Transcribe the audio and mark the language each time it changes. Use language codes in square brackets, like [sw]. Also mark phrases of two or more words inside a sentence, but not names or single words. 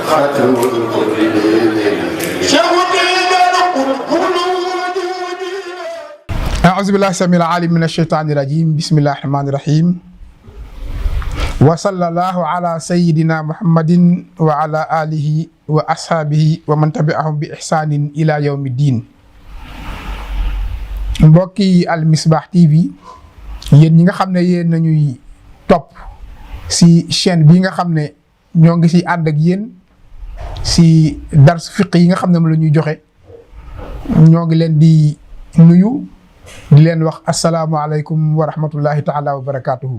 [ar] أعوذ بالله السميع العليم من الشيطان الرجيم بسم الله الرحمن الرحيم وصلى الله على سيدنا محمد وعلى آله وأصحابه ومن تبعهم بإحسان إلى يوم الدين. [wo] mbokki Al Misbah TV yéen ñi nga xam ne yéen nañuy topp si chaîne bii nga xam ne ñoo ngi si ànd ak yéen si dars fiq yi nga xam ne moom la ñuy joxe ñoo ngi leen di nuyu di leen wax [ar] السلام عليكم ورحمة الله تعالى وبركاته.